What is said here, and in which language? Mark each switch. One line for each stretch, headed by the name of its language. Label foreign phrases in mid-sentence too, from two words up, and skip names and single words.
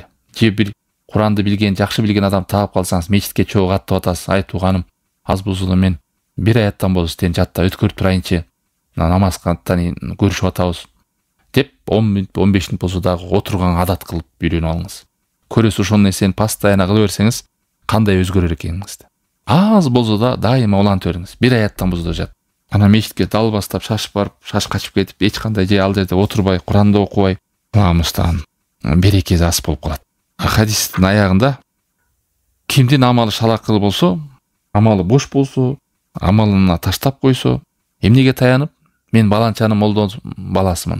Kyrgyz: Же бир Куранды билген, жакшы билген адам таап калсаңыз, мечитке чогуу аттап атасыз, ай тууганым, аз болсо да мен бир аяттан болсо сени жаттап өткөрүп турайынчы, намазга көрүшүп атабыз деп 10 мүнөт, 15 мүнөт болсо дагы отурган адат кылып үйрөнүп алыңыз. Көрөсүз ошол нерсени постоянно кыла берсеңиз, кандай өзгөрөр экениңизди. Аз болсо да дайыма улантып бериңиз. Бир аяттан болсо да жат. Ана мечитке дал бастап шашып барып, шаш качып кетип, эч кандай же ал жерде отурбай, Куранды окубай, Аллахтан берекеси аз болуп калат. Хадистин аягында кимдин амалы шалакыл болсо, амалы бош болсо, амалына таштап койсо, эмнеге таянып? Мен баланчанын молдонун баласымын.